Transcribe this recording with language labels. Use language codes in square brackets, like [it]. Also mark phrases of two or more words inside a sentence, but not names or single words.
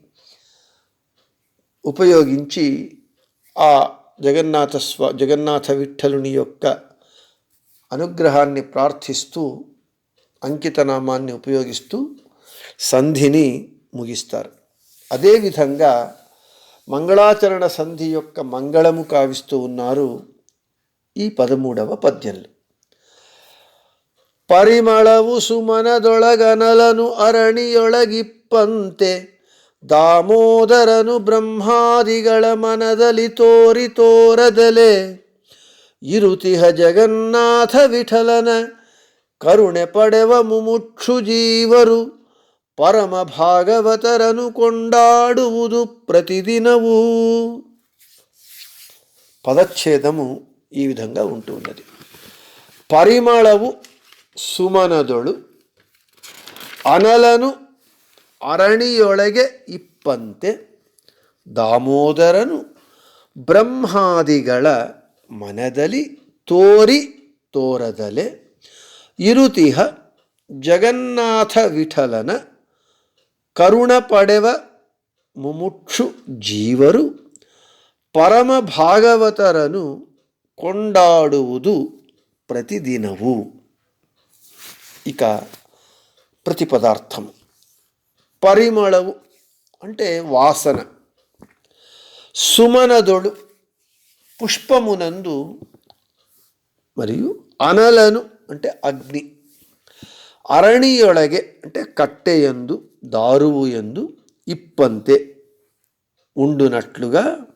[te] ఉపయోగించి ఆ జగన్నాథ విఠలుని యొక్క అనుగ్రహాన్ని ప్రార్థిస్తూ అంకితనామాన్ని ఉపయోగిస్తూ సంధిని ముగిస్తారు. అదేవిధంగా మంగళాచరణ సంధి యొక్క మంగళము కావిస్తూ ఉన్నారు ఈ 13వ పద్యంలో. [kn] ಪರಿಮಳವು ಸುಮನದೊಳಗನಲನು ಅರಣಿಯೊಳಗಿಪ್ಪಂತೆ ದಾಮೋದರನು ಬ್ರಹ್ಮಾದಿಗಳ ಮನದಲ್ಲಿ ತೋರಿ ತೋರದಲೆ ಇರುತಿಹ ಜಗನ್ನಾಥ ವಿಠಲನ ಕರುಣೆ ಪಡೆವ ಮುಮುಕ್ಷು ಜೀವರು ಪರಮ ಭಾಗವತರನು ಕೊಂಡಾಡುವುದು ప్రతిదినవు. [te] పదచ్ఛేదము ఈ విధంగా ఉంటున్నది. [kn] పరిమళవు ಸುಮನದೊಳು ಅನಲನು ಅರಣಿಯೊಳಗೆ ಇಪ್ಪಂತೆ ದಾಮೋದರನು ಬ್ರಹ್ಮಾದಿಗಳ ಮನದಲ್ಲಿ ತೋರಿ ತೋರದಲೆ ಇರುತಿಹ ಜಗನ್ನಾಥ ವಿಠಲನ ಕರುಣ ಪಡೆವ ಮುಮುಕ್ಷು ಜೀವರು ಪರಮ ಭಾಗವತರನು ಕೊಂಡಾಡುವುದು ప్రతిదినవు. [te] ఇక ప్రతిపదార్థం పరిమళవు అంటే వాసన. సుమనదొడు పుష్పమునందు మరియు అనలను అంటే అగ్ని అరణియొಳಗೆ అంటే కట్టెయందు దారువు యందు ఇప్పంతే ఉండునట్లుగా